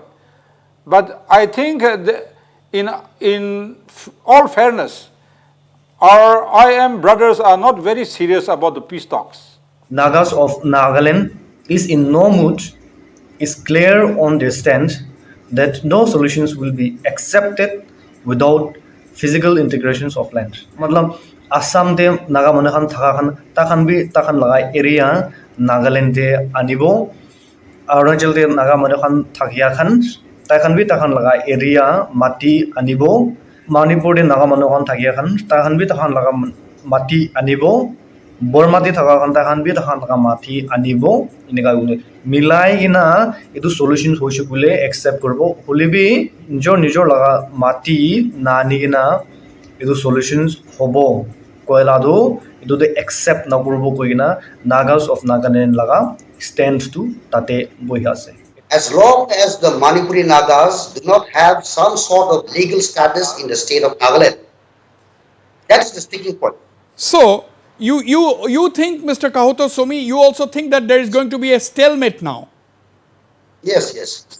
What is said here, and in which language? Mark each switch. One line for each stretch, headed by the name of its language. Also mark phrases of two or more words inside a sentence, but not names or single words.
English: But I think in all fairness, our IM brothers are not very serious about the peace talks. Nagas of Nagaland is in no mood, is clear on their stand that no solutions will be accepted without physical integrations of land.
Naga Pidgin: Matlab Assam de Naga manakhan takhan bi takhan lagai area Nagaland de anibo Arunachal de Naga manakhan thakia khan Takan bi takan laga area mati anibo Manipur de naga manukhan thakia khan takan bi takan laga mati anibo Bormati thaka khan takan bi takan laga mati anibo inika milai ina etu solutions hoise bole accept korbo holibi nijor laga mati na nigina etu solutions hobo koila do etu de accept na korbo koina Nagas of Nagaland laga stands to tate boi ase
English: as long as the Manipuri Nagas do not have some sort of legal status in the state of Nagaland. That's the sticking point. So, you think, Mr. Kahoto Somi, you also think that there is going to be a stalemate now? Yes, yes.